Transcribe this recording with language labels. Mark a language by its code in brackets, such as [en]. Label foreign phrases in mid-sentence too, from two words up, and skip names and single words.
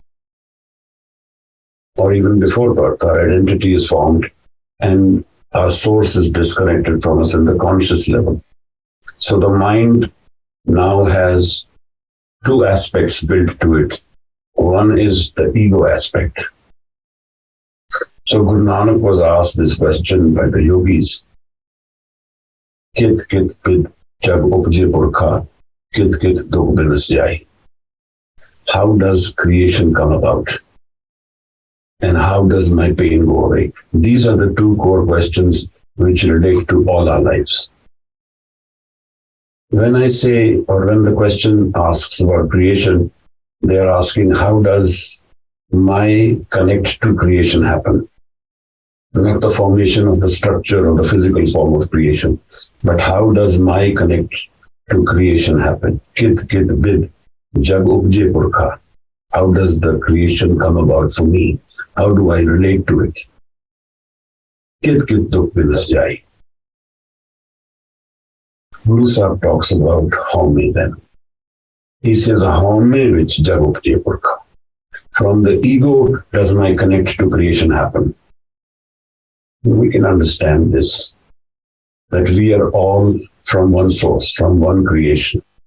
[en] Or even before birth, our identity is formed and our source is disconnected from us in the conscious level. So the mind now has two aspects built to it. One is the ego aspect. So Guru Nanak was asked this question by the yogis. [pa] ਕਿਤੁ ਕਿਤੁ ਬਿਧਿ ਜਗੁ ਉਪਜੈ ਪੁਰਖਾ, ਕਿਤੁ ਕਿਤੁ ਦੁਖਿ ਬਿਨਸਿ ਜਾਈ. [en] How does creation come about? And how does my pain go away? These are the two core questions which relate to all our lives. When I say, or when the question asks about creation, they are asking, how does my connect to creation happen? Not the formation of the structure or the physical form of creation, but how does my connect to creation happen? [pa] ਕਿਤੁ ਕਿਤੁ ਬਿਧਿ ਜਗੁ ਉਪਜੈ ਪੁਰਖਾ. [en] How does the creation come about for me? How do I relate to it? [pa] ਕਿਤੁ ਕਿਤੁ ਦੁਖਿ ਬਿਨਸਿ ਜਾਈ. [en] Guru Sahib talks about home then. He says, home which [pa] ਜਗੁ ਉਪਜੈ ਪੁਰਖਾ. [en] From the ego does my connect to creation happen. We can understand this, that we are all from one source, from one creation.